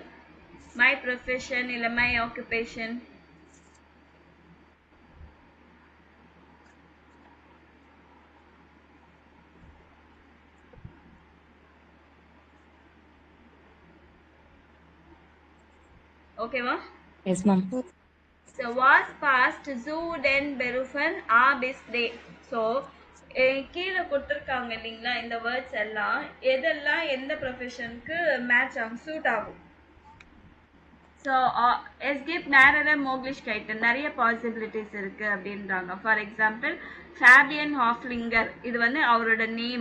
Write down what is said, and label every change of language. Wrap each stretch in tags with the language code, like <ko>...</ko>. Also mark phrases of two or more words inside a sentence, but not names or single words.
<en>my profession இல்ல my occupation. ஓகேவா? Yes, ma'am.</en> <de>So was past zu den berufen a bis de.</de> <ta>So கீழே கொடுத்துருக்காங்க இல்லைங்களா, இந்த வேர்ட்ஸ் எல்லாம் எதெல்லாம் எந்த ப்ரொஃபஷனுக்கு மேட்ச் ஆகும், சூட் ஆகும். ஸோ</ta> <de>es gibt mehrere Möglichkeiten</de> <ta>நிறைய பாசிபிலிட்டிஸ் இருக்கு அப்படின்றாங்க.</ta> <en>for example</en> <ta>ஃபேபியன் ஹாஃப்லிங்கர், இது வந்து அவரோட நேம்.</ta>